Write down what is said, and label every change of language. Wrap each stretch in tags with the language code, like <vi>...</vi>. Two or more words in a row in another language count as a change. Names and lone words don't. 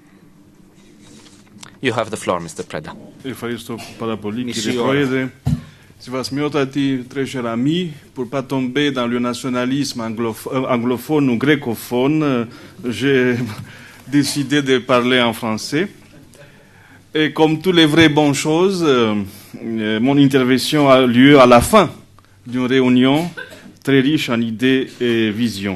<en>You have the floor, Mr. Preda.</en> <el>Ευχαριστώ πάρα πολύ, κύριε Πρόεδρε.</el> <fr>Je vais se très cher ami, pour ne pas tomber dans le nationalisme anglophone ou grécophone, j'ai décidé de parler en français. Et comme toutes les vraies bonnes choses, mon intervention a lieu à la fin d'une réunion très riche en idées et visions.</fr>